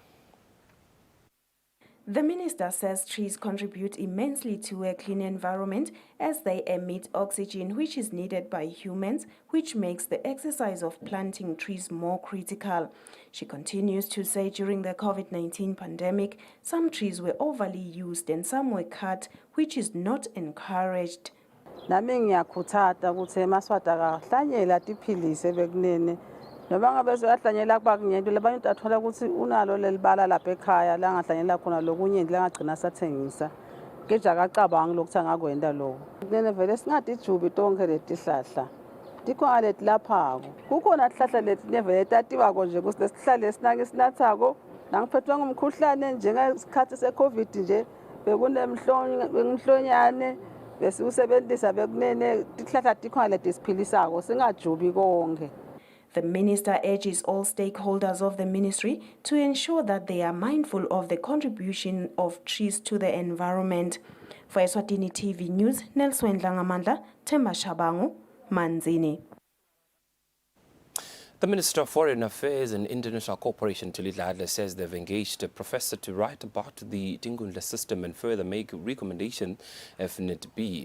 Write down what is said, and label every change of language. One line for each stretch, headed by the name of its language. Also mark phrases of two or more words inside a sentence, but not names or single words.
English: The minister says trees contribute immensely to a clean environment as they emit oxygen which is needed by humans, which makes the exercise of planting trees more critical. She continues to say during the COVID-19 pandemic, some trees were overly used and some were cut, which is not encouraged.
Swati: Nami ngiyakhuthaza ukuthi emaswati akahlanyela tiphilisi ebekunene noma ngabe soyahlanyela kuba kunyento labanye athola ukuthi unalo lelibala lapha ekhaya la ngahlanyela khona lokunye la ngagcina sathengisa keje akacabanga lokuthi angakwenda lokho kunene vele singathi ijubi tonke letihlahla tikhona letilaphako kukhona ihlahla leti nevele tatiwa konje kusihlahla esinake sinathako nangiphethwe ngumkhuhlane njengesikhathi seCovid nje bekunemhlonyane bese usebenzisa bekunene tihlahla tikhona letisiphilisako singajubi konke.
English: The minister urges all stakeholders of the ministry to ensure that they are mindful of the contribution of trees to the environment. For Eswatini TV News, Nelson Dlangamandla, Themba Shabangu, Manzini. The Minister of Foreign Affairs and International Cooperation, Tulile Adler, says they've engaged a professor to write about the Tingundla system and further make recommendations if need be.